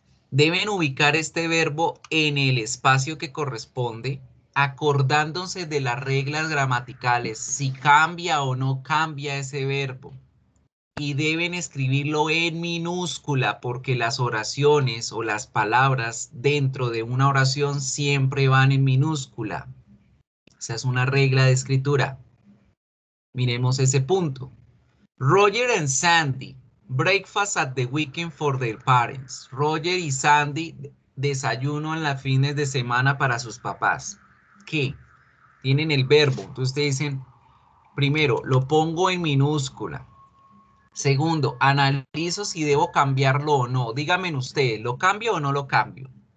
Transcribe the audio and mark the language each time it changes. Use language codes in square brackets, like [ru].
[es] Deben ubicar este verbo en el espacio que corresponde, acordándose de las reglas gramaticales, si cambia o no cambia ese verbo. Y deben escribirlo en minúscula porque las oraciones o las palabras dentro de una oración siempre van en minúscula. Esa es una regla de escritura. Miremos ese punto. [en] Roger and Sandy, breakfast at the weekend for their parents. [es] Roger y Sandy, desayuno en las fines de semana para sus papás. ¿Qué? Tienen el verbo. Entonces ustedes dicen, primero, lo pongo en minúscula. Segundo, analizo si debo cambiarlo o no. Díganme ustedes, ¿lo cambio o no lo cambio?